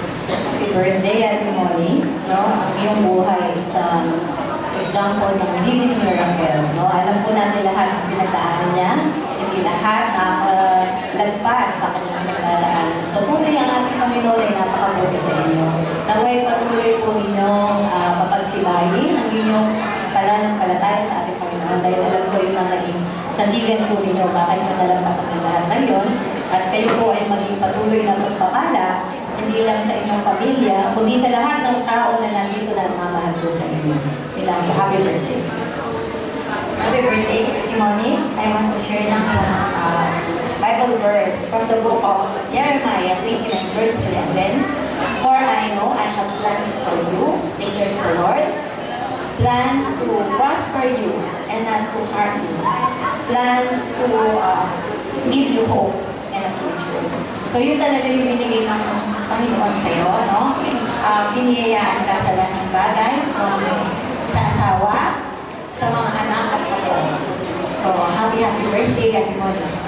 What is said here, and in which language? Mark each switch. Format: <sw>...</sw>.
<en>Happy birthday, Ate Molly. No?</en> <tl>Ang iyong buhay isang example ng</tl> <en>living miracle.</en> <tl>No? Alam po natin lahat ang pinagdaanan niya. Hindi lahat lagpas sa kanyang pinagdaanan. So, tunay ang ating Panginoon ay napakabuti sa inyo. Naway patuloy po ninyong mapagtibayin ang inyong pananampalataya sa ating Panginoon. Dahil alam ko yung mga naging sandigan po ninyo, bakit mo nalampasan ang lahat na yun. At kayo po ay maging patuloy na pagpapala, hindi lang sa inyong pamilya, kundi sa lahat ng tao na nandito na mamahal po sa inyo. Bilang</tl> <en>happy birthday. Happy birthday, Timoni. I want to share ng Bible verse from the book of Jeremiah 29 verse 11. For I know I have plans for you, declares the Lord. Plans to prosper you and not to harm you. Plans to give you hope and a future.</en> <tl>So yun talaga yung binigay ng Panginoon sa iyo, no? Biniyayaan ka sa lahat ng bagay, from sa asawa, sa mga anak at apo.</tl> <en>So happy birthday, Ate Moni.</en>